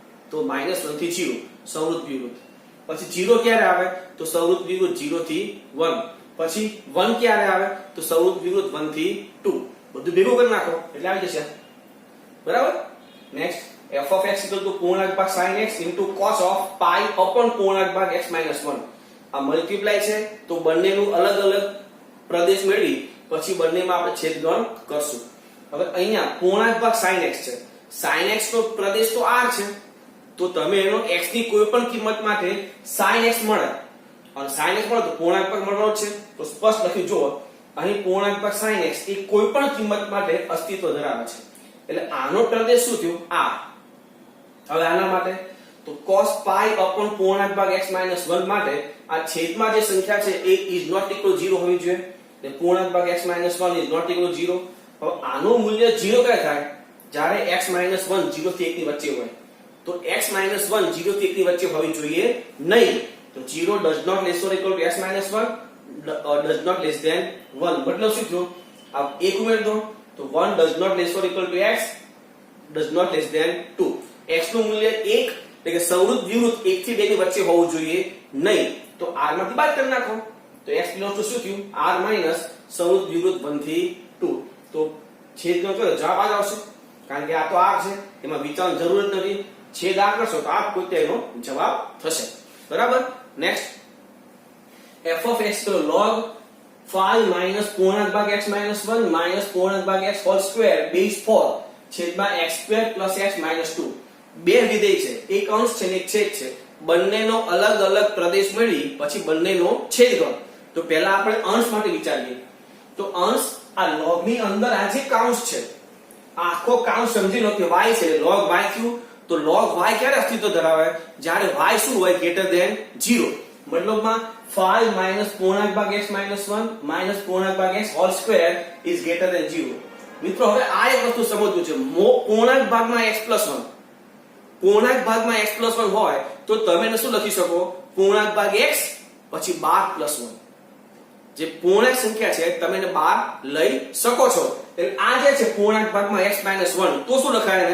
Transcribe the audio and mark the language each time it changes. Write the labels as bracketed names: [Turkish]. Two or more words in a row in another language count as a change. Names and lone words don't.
[Gujarati] તો -1 થી 0 સંવૃત વિવૃત. પછી 0 ક્યારે આવે તો સંવૃત વિવૃત 0 થી 1. પછી 1 ક્યારે આવે તો સંવૃત વિવૃત 1 થી 2. બધું ભેગું કરી નાખો એટલે આવી જશે. બરાબર. નેક્સ્ટ [English] f of x [Gujarati] પૂર્ણાંક ભાગ sin x [English] cos of pi upon [Gujarati] પૂર્ણાંક ભાગ x - 1. આ મલ્ટીપ્લાય છે તો બંનેનું અલગ અલગ પ્રદેશ મેળવી પછી બંનેમાં આપણે છેદગણ કરશું. હવે અહીંયા પૂર્ણાંક ભાગ sin x છે. sin x નો પ્રદેશ તો r છે, તો તમે એનો x ની કોઈ પણ કિંમત માટે sin x મળે અને sin x મળે તો પૂર્ણાંક ભાગ મળવાનો છે. તો સ્પષ્ટ લખ્યું જુઓ, અહીં પૂર્ણાંક ભાગ sin x એ કોઈ પણ કિંમત માટે અસ્તિત્વ ધરાવે છે. એટલે આનો પ્રદેશ શું થયો r. હવે આના માટે તો [English] cos pi upon [Gujarati] પૂર્ણાંક ભાગ x - 1 માટે આ છેદમાં જે સંખ્યા છે એ [English] is not equal 0 [Gujarati] હોવી જોઈએ. [English] એટલે પૂર્ણાંક ભાગ x - 1 is not equal 0. [Gujarati] હવે આનું મૂલ્ય 0 ક્યારે થાય? જ્યારે x - 1 0 થી 1 ની વચ્ચે હોય. તો x - 1 0 થી 1 ની વચ્ચે હોવી જોઈએ નહીં. [English] તો 0 does not less or equal to x - 1 does not less than 1. [Gujarati] મતલબ શું થયું? આ એક ઉમેર દો તો [English] 1 does not less or equal to x does not less than 2. [Gujarati] x નું મૂલ્ય 1 એટલે કે સંવૃત વિવૃત 1 થી 2 ની વચ્ચે હોવું જોઈએ નહીં. તો r માંથી બાદ કરી નાખો તો [English] x belongs to [Gujarati] શું થયું? [English] r minus [Gujarati] સંવૃત વિવૃત 1 થી 2. તો છેદનો કરો જવાબ આ જ આવશે, કારણ કે આ તો r છે, એમાં વિચારવાની જરૂર જ નથી. છેદ આ કરશો તો આ પોતે એનો જવાબ થશે. બરાબર. નેક્સ્ટ [English] f of x log 5 minus [Gujarati] પૂર્ણાંક ભાગ x - 1 minus પૂર્ણાંક ભાગ [English] x whole square base 4 [Gujarati] છેદમાં [English] x square plus x minus 2. [Gujarati] બે વિધેય છે, એક અંશ છે ને એક છેદ છે. બંનેનો અલગ અલગ પ્રદેશ મેળવી પછી બંનેનો છેદ કરો. તો પહેલા આપણે અંશ માટે વિચારીએ. તો અંશ આ log ની અંદર આ જે કાઉન્સ છે, આખો કાઉન્સ સમજી લો કે y છે, log y થયું. તો log y ક્યારે અસ્તિત્વ ધરાવે? જ્યારે y શું હોય? [English] greater than 0. [Gujarati] મતલબમાં 5 minus પૂર્ણાંક ભાગ x - 1 minus પૂર્ણાંક ભાગ x [English] whole square is greater than 0. [Gujarati] મિત્રો હવે આ એક વસ્તુ સમજવું છે. પૂર્ણાંક ભાગમાં x + 1, પૂર્ણાંક ભાગમાં x + 1 હોય તો તમે એને શું લખી શકો? પૂર્ણાંક ભાગ x પછી 12 + 1. જે પૂર્ણાંક સંખ્યા છે તમે એને 12 લઈ શકો છો. એટલે આ જે છે પૂર્ણાંક ભાગમાં x - 1 તો શું લખાય એને?